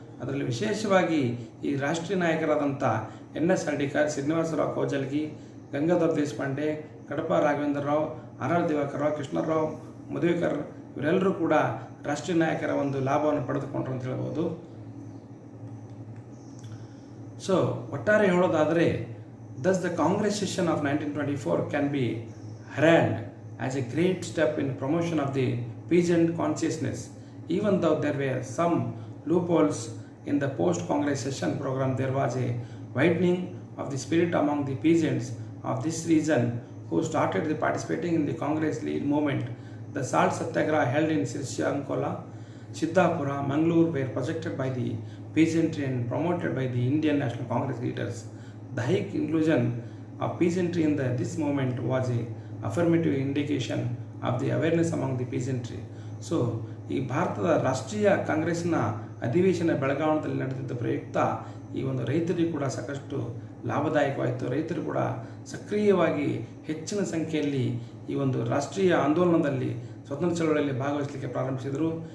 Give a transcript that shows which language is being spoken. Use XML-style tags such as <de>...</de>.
<kn>ಅದರಲ್ಲಿ ವಿಶೇಷವಾಗಿ ಈ ರಾಷ್ಟ್ರೀಯ ನಾಯಕರಾದಂಥ ಎನ್.ಎಸ್. ಹರ್ಡಿಕರ್, ಶ್ರೀನಿವಾಸರಾವ್ ಕೌಜಲ್ಗಿ, ಗಂಗಾಧರ್ ದೇಶಪಾಂಡೆ, ಕಡಪ ರಾಘವೇಂದ್ರ ರಾವ್, ಆರ್.ಆರ್. ದಿವಾಕರ್ ರಾವ್, ಕೃಷ್ಣರಾವ್ ಮಧುವೇಕರ್ ಇವರೆಲ್ಲರೂ ಕೂಡ ರಾಷ್ಟ್ರೀಯ ನಾಯಕರ ಒಂದು ಲಾಭವನ್ನು ಪಡೆದುಕೊಂಡ್ರು ಅಂತ ಹೇಳ್ಬೋದು. ಸೊ ಒಟ್ಟಾರೆ ಹೇಳೋದಾದರೆ</kn> <en>Thus the Congress session of 1924 can be heralded as a great step in promotion of the peasant consciousness. Even though there were some loopholes in the post-Congress session program, there was a widening of the spirit among the peasants of this region who started participating in the Congress lead movement. The salt satyagraha held in Srishankola, Siddhapura, Mangalore were projected by the peasantry and promoted by the Indian National Congress leaders. The high inclusion of peasantry in this movement was a affirmative indication of the awareness among the peasantry.</en> <kn>So ಈ ಭಾರತದ ರಾಷ್ಟ್ರೀಯ ಕಾಂಗ್ರೆಸ್ನ ಅಧಿವೇಶನ ಬೆಳಗಾವಿಯಲ್ಲಿ ನಡೆದಿದ್ದ ಪ್ರಯುಕ್ತ ಈ ಒಂದು ರೈತರಿಗೂ ಕೂಡ ಸಾಕಷ್ಟು ಲಾಭದಾಯಕವಾಯಿತು. ರೈತರು ಕೂಡ ಸಕ್ರಿಯವಾಗಿ ಹೆಚ್ಚಿನ ಸಂಖ್ಯೆಯಲ್ಲಿ ಈ ಒಂದು ರಾಷ್ಟ್ರೀಯ ಆಂದೋಲನದಲ್ಲಿ ಸ್ವತಂತ್ರ ಚಳವಳಿಯಲ್ಲಿ ಭಾಗವಹಿಸಲಿಕ್ಕೆ ಪ್ರಾರಂಭಿಸಿದರು.</kn>